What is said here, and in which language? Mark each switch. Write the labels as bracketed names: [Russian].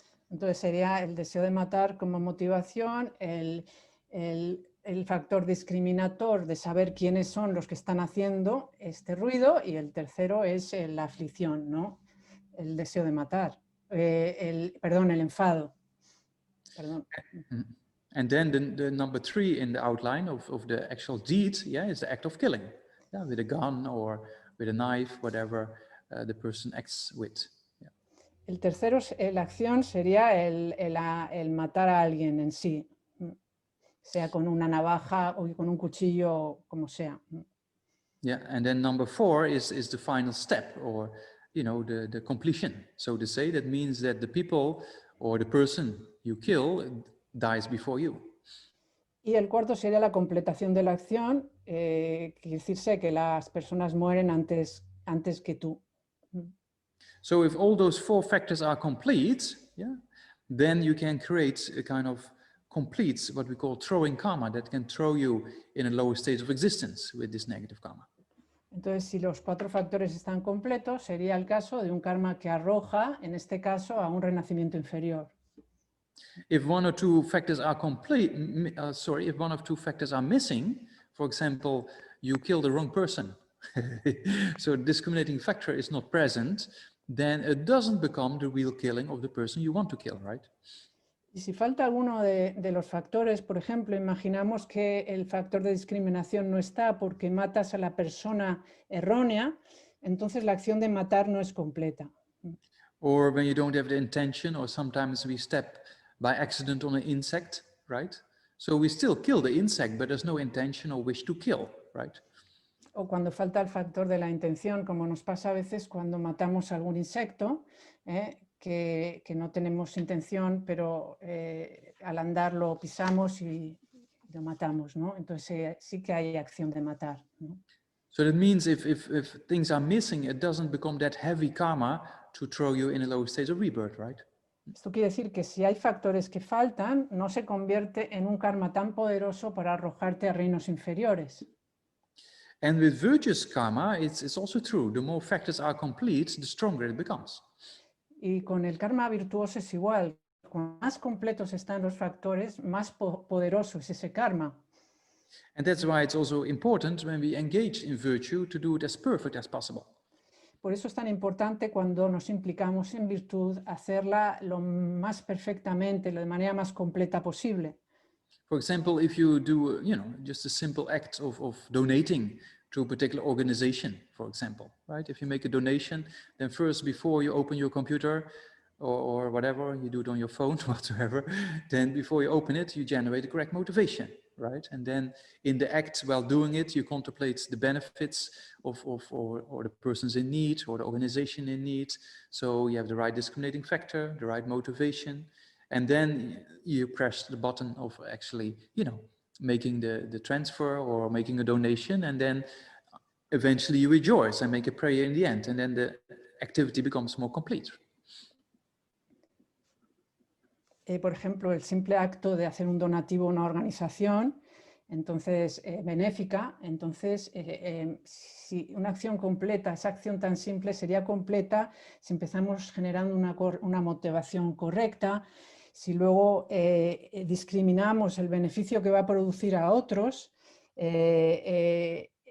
[Spanish] Entonces sería el deseo de matar como motivación, el factor discriminator de saber quiénes son los que están haciendo este ruido, y el tercero es la aflicción, ¿no? El deseo de matar, perdón, el enfado. Perdón. [English] And then the number 3 in the outline of the actual deed, yeah, is the act of killing, yeah, with a gun or with a knife, whatever the person acts with. Yeah. [Spanish] El tercero, la acción sería el matar a alguien en sí, sea con una navaja o con un cuchillo, como sea. [English] Yeah, and then number 4 is the final step, or you know, the completion, so to say. That means that the people or the person you kill dies before you. [Spanish] Y el cuarto sería la completación de la acción, quiere decirse que las personas mueren antes que tú. [English] So if all those 4 factors are complete, yeah, then you can create a kind of complete, what we call throwing karma, that can throw you in a lower state of existence with this negative karma. [Spanish] Entonces, si los 4 factores están completos, sería el caso de un karma que arroja, en este caso, a un renacimiento inferior. [English] If one or two factors are if one of 2 factors are missing, for example, you kill the wrong person, so the discriminating factor is not present, then it doesn't become the real killing of the person you want to kill, right? [Spanish] Y si falta alguno de los factores, por ejemplo, imaginamos que el factor de discriminación no está porque matas a la persona errónea, entonces la acción de matar no es completa. [English] Or when you don't have the intention, or sometimes we step by accident on an insect, right? So we still kill the insect, but there's no intention or wish to kill, right? [Spanish] O cuando falta el factor de la intención, como nos pasa a veces cuando matamos a algún insecto, que no tenemos intención, pero al andar lo pisamos y lo matamos, ¿no? Entonces sí que hay acción de matar, ¿no? [English] So that means if things are missing, it doesn't become that heavy karma to throw you in a lower state of rebirth, right? [Spanish] Esto quiere decir que si hay factores que faltan, no se convierte en un karma tan poderoso para arrojarte a reinos inferiores. [English] And with virtuous karma, it's also true. The more factors are complete, the stronger it becomes. [Spanish] Y con el karma virtuoso es igual. Cuanto más completos están los factores, más poderoso es ese karma. [English] And that's why it's also important when we engage in virtue to do it as perfect as possible. [Spanish] Por eso es tan importante cuando nos implicamos en virtud, hacerla lo más perfectamente, de manera más completa posible. [English] For example, if you do, you know, just a simple act of donating to a particular organization, for example, right? If you make a donation, then first, before you open your computer or whatever, you do it on your phone, whatsoever, then before you open it, you generate the correct motivation, right? And then in the act, while doing it, you contemplate the benefits or the person's in need or the organization in need. So you have the right discriminating factor, the right motivation, and then you press the button of actually, you know, making the transfer or making a donation, and then eventually you rejoice and make a prayer in the end, and then the activity becomes more complete. [Spanish] Por ejemplo, el simple acto de hacer un donativo a una organización, entonces benéfica, entonces si una acción completa, esa acción tan simple sería completa si empezamos generando una motivación correcta, si luego discriminamos el beneficio que va a producir a otros, el